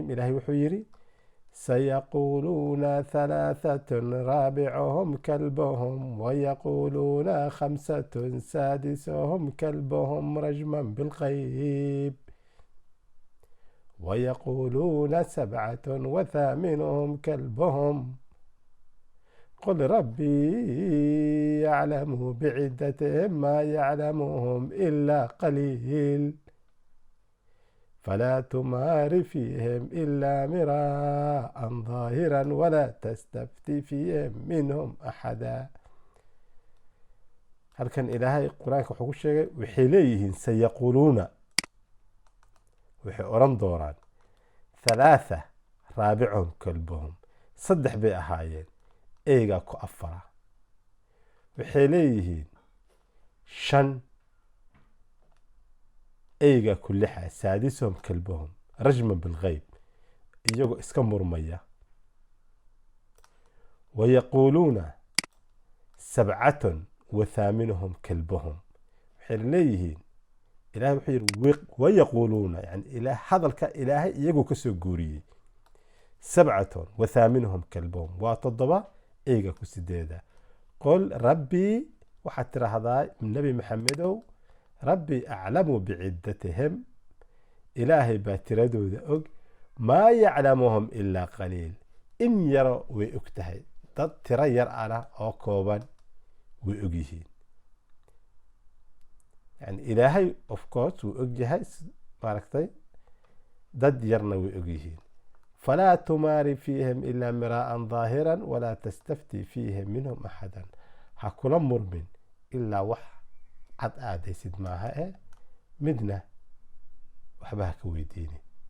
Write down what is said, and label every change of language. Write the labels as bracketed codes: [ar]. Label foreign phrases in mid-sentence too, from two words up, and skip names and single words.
[so] ilaahay wuxuu yidhi [ar] سيقولون ثلاثة رابعهم كلبهم ويقولون خمسة سادسهم كلبهم رجما بالغيب ويقولون سبعة وثامنهم كلبهم قل ربي يعلم بعدتهم ما يعلمهم إلا قليل فلا تمار فيهم إلا مراء ظاهرا ولا تستفتي فيهم منهم أحدا. [so] halkan ilaahay qur-aanka wuxuu ku sheegay waxay leeyihiin sayaquuluuna, waxay oran doonaan [ar] ثلاثة رابعهم كلبهم, [so] 3 bay ahaayeen eygaa ku 4. waxay leeyihiin 5 eygaa ku 6 [ar] سادسهم كلبهم رجما بالغيب, [so] iyagoo iska murmaya. [ar] ويقولون سبعة وثامنهم كلبهم, [so] waxay leeyihiin ilahay wuxuu yidhi wayaquuluuna, yani hadalka ilaahay iyagoo ka soo guuriyey. [ar] 7 وثامنهم كلبهم [so] waa 7 eyga ku 8. [ar] قل ربي, [so] waxaad tiraahdaa nebi maxamedow, [ar] ربي أعلم بعدتهم, [so] ilaahay baa tiradooda og, [ar] ما يعلمهم إلا قليل, [so] in yaro way og tahay, dad tiro yar ana oo kooban way og yihiin. yani ilaahay [en] of course [so] wuu og yahay, maaragtay, dad yarna way og yihiin. [ar] فلا تمار فيهم إلا مراء ظاهرا ولا تستفت فيهم منهم أحدا, [so] ha kula murmin ilaa wax cad aadaysid maaha midna waxba ha ka weydiinin.